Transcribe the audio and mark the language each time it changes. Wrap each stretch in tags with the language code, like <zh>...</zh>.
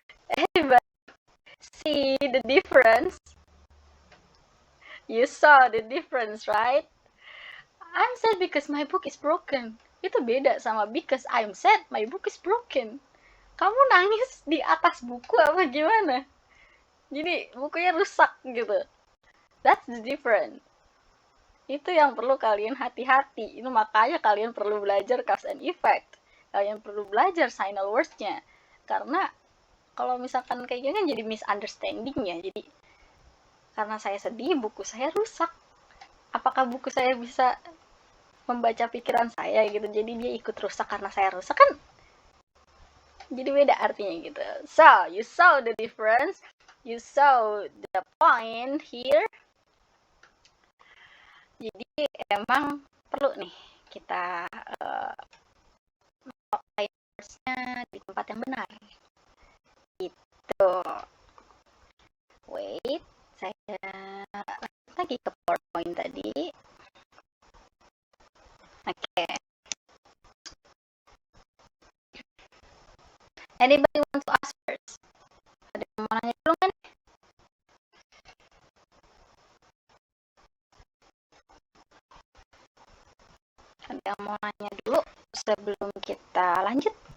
<en>Anybody see the difference? You saw the difference, right? I'm sad because my book is broken.</en> <id>Itu beda sama</id> <en>because I'm sad, my book is broken.</en> <id>Kamu nangis di atas buku apa gimana? Jadi bukunya rusak gitu.</id> <en>That's the difference.</en> <id>Itu yang perlu kalian hati-hati. Itu makanya kalian perlu belajar cause and effect. Kalian perlu belajar signal words-nya. Karena kalau misalkan kayak gini kan jadi misunderstanding ya. Jadi karena saya sedih, buku saya rusak. Apakah buku saya bisa membaca pikiran saya gitu? Jadi dia ikut rusak karena saya rusak kan? Jadi beda artinya gitu.</id> <en>So, you saw the difference. You saw the point here.</en> <id>Jadi emang perlu nih kita nya di tempat yang benar. Gitu.</id> <en>Wait,</en> <id>saya lagi ke PowerPoint tadi. Oke.</id> <en>Anybody want to ask first?</en> <id>Ada yang mau nanya dulu kan? Ada yang mau nanya dulu sebelum kita lanjut?</id>